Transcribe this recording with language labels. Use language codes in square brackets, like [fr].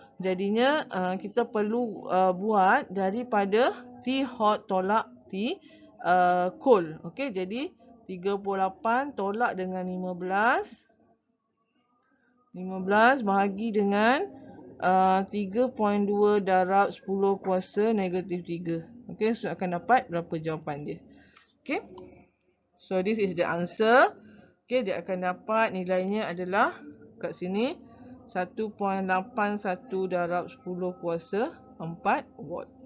[ms] Jadinya kita perlu buat daripada T hot tolak T cold. Okay, jadi 38 tolak dengan 15 bahagi dengan 3.2 darab 10 kuasa negatif 3. Okay, so akan dapat berapa jawapan dia. [en] Okay, so this is the answer. [ms] Okay, dia akan dapat nilainya adalah kat sini 1.81 darab 10 kuasa 4 watt.